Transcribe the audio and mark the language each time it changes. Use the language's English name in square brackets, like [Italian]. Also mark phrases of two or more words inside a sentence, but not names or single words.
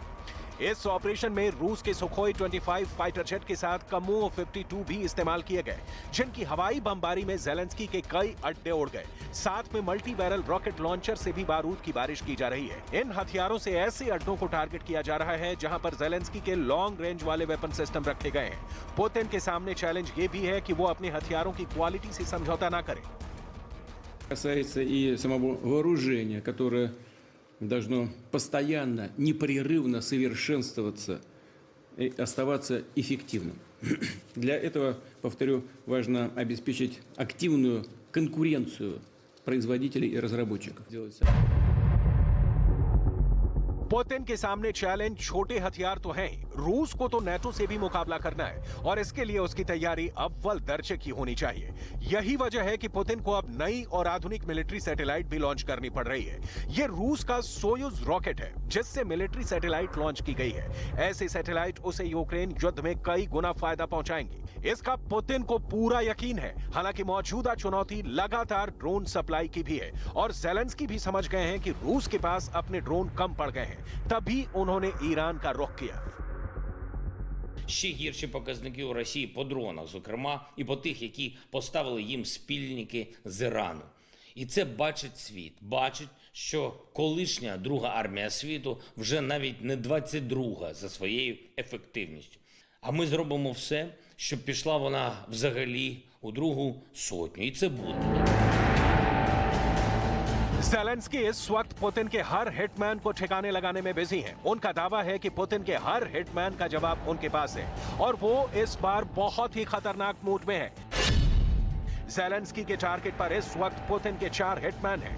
[Hindi] इस ऑपरेशन में रूस के सुखोई 25 [English] fighter jet [Hindi] के साथ कमोव 52 भी इस्तेमाल किए गए, जिनकी हवाई बमबारी में जेलेंस्की के कई अड्डे उड़ गए। साथ में [English] multi barrel rocket launcher [Hindi] से भी बारूद की बारिश की जा रही है। इन हथियारों से ऐसे अड्डों को टारगेट किया जा रहा है जहां पर जेलेंस्की के [English] long range [Hindi] वाले [English] weapon system [Hindi] रखे गए हैं। पुतिन के सामने चैलेंज ये भी है कि वो अपने हथियारों की क्वालिटी से समझौता ना करे। [Russian] Касается и самого вооружения, которое должно постоянно, непрерывно совершенствоваться и оставаться эффективным. Для этого, повторю, важно обеспечить активную конкуренцию производителей и разработчиков. [Hindi] पुतिन के सामने चैलेंज छोटे हथियार तो हैं ही, रूस को तो नेटो से भी मुकाबला करना है और इसके लिए उसकी तैयारी अव्वल दर्जे की होनी चाहिए। यही वजह है कि पुतिन को अब नई और आधुनिक [English] military satellite [Hindi] भी लॉन्च करनी पड़ रही है। ये रूस का सोयुज रॉकेट है जिससे [English] military satellite [Hindi] लॉन्च की गई है। ऐसे सैटेलाइट उसे यूक्रेन युद्ध में कई गुना फायदा पहुंचाएंगी। इसका पुतिन को पूरा यकीन है। हालांकि मौजूदा चुनौती लगातार [English] drone supply [Hindi] की भी है और जेलेंस्की भी समझ गए हैं कि रूस के पास अपने ड्रोन कम पड़ गए हैं। तभी उन्होंने ईरान का रुख किया। [Ukrainian] Ще гірші показники у Росії по дронах, зокрема, і по тих, які поставили їм спільники з Ірану. І це бачить світ. Бачить, що колишня друга армія світу вже навіть не 22-га за своєю ефективністю. А ми зробимо все, щоб пішла вона взагалі у другу сотню. І це буде. [Hindi] ज़ेलेंस्की इस वक्त पुतिन के हर हिटमैन को ठिकाने लगाने में बिजी हैं। उनका दावा है कि पुतिन के हर हिटमैन का जवाब उनके पास है और वो इस बार बहुत ही खतरनाक मूड में है। ज़ेलेंस्की के टारगेट पर इस वक्त पुतिन के 4 हिटमैन हैं।